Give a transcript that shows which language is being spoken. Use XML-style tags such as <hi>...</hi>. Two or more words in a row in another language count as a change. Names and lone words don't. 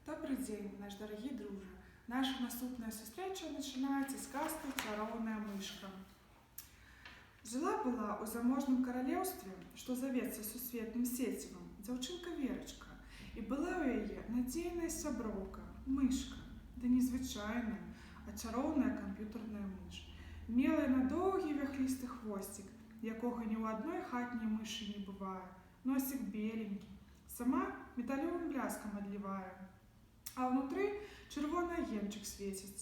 <ru>Добрый день, наш дорогий друже. Наша наступная встреча начинается с казки «Чаровная мышка».</ru> <be>Жила-была у заможным королевстве, что завецца сусветным сецівам, дзяўчынка Верачка, і была ў яе надзейная сяброўка, мышка, да незвычайная, а чароўная камп'ютарная мыш. Мела яна доўгі вяхлісты хвосцік, якога ні ў адной хатняй мышы не бывае, носик беленькі, сама металёвым бляскам адлівае, а ўнутры чырвоны агеньчык свеціцца.</be>